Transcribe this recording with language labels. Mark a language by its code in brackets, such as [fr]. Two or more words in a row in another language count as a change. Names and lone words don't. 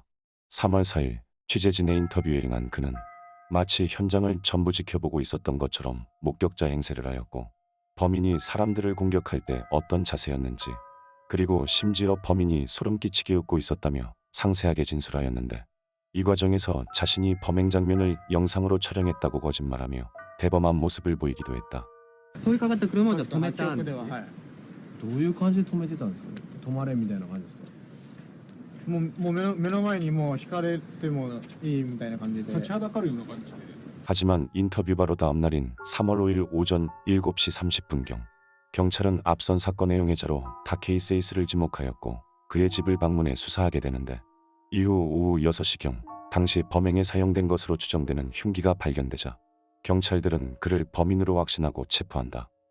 [ko] 3월 4일 취재진의 인터뷰에 응한 그는 마치 현장을 전부 지켜보고 있었던 것처럼 목격자 행세를 하였고 범인이 사람들을 공격할 때 어떤 자세였는지 그리고 심지어 범인이 소름 끼치게 웃고 있었다며 상세하게 진술하였는데 이 과정에서 자신이 범행 장면을 영상으로 촬영했다고 거짓말하며 대범한 모습을 보이기도 했다. [ja] 通りかかった車をじゃあ止めたんですね。どういう感じで止めてたんですかね。止まれみたいな感じですか。もう目の前にもう引かれてもいいみたいな感じで立ちはだかるような感じで [ko] 하지만 인터뷰 바로 다음 날인 3월 5일 오전 7시 30분경 경찰은 앞선 사건의 용의자로 다케이 세이스를 지목하였고 그의 집을 방문해 수사하게 되는데 이후 오후 6시경 당시 범행에 사용된 것으로 추정되는 흉기가 발견되자 경찰들은 그를 범인으로 확신하고 체포한다.